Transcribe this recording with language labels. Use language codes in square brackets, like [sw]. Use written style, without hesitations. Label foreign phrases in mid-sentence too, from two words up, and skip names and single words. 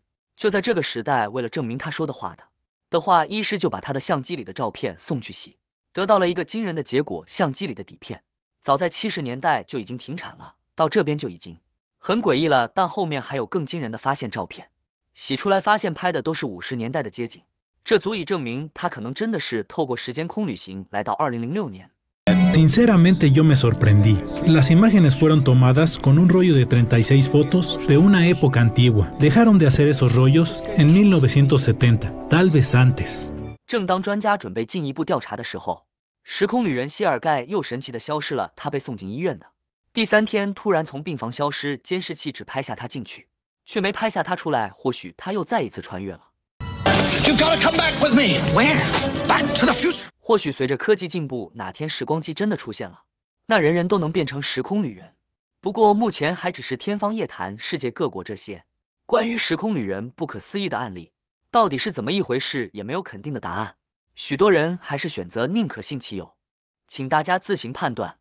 [zh] 就在这个时代，为了证明他说的话，医师就把他的相机里的照片送去洗，得到了一个惊人的结果：相机里的底片早在70年代就已经停产了，到这边就已经很诡异了。但后面还有更惊人的发现，照片洗出来发现拍的都是50年代的街景，这足以证明他可能真的是透过时间空旅行来到2006年。 [es] Sinceramente yo me sorprendí. Las imágenes fueron tomadas con un rollo de 36 fotos de una época antigua. Dejaron de hacer esos rollos en 1970, tal vez antes. [zh] 正当专家准备进一步调查的时候，时空旅人谢尔盖又神奇地消失了。他被送进医院的第3天，突然从病房消失，监视器只拍下他进去，却没拍下他出来。或许他又再一次穿越了。 [en] You've got to come back with me. Where? Back to the future. [zh] 或许随着科技进步，哪天时光机真的出现了，那人人都能变成时空旅人。不过目前还只是天方夜谭。世界各国这些关于时空旅人不可思议的案例，到底是怎么一回事，也没有肯定的答案。许多人还是选择宁可信其有，请大家自行判断。